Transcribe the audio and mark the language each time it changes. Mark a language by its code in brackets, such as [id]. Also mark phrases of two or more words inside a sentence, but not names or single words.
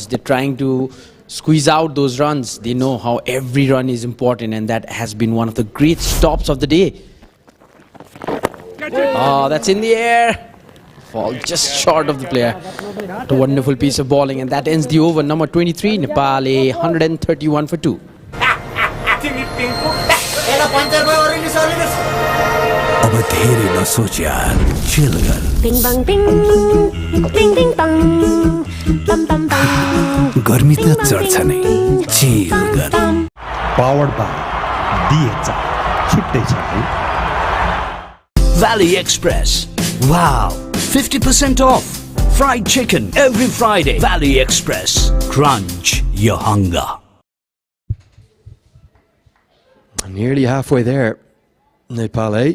[en] They're trying to squeeze out those runs. They know how every run is important, and that has been one of the great stops of the day. Oh, that's in the air. Fall just short of the player. What a wonderful piece of bowling, and that ends the over. Number 23, Nepal 131 for 2. [ne] अब धेरै नसोच यार, chill गर. Bing bang bing, ding ding bang, bam bam bam. गर्मी त चढ्छ नै, chill गर. [en] Powered by DHI. [ne] छुट्टै छ है. [en] Valley Express. Wow, 50% off. Fried chicken every Friday. Valley Express. Crunch your hunger. Nearly halfway there. Nepal 8.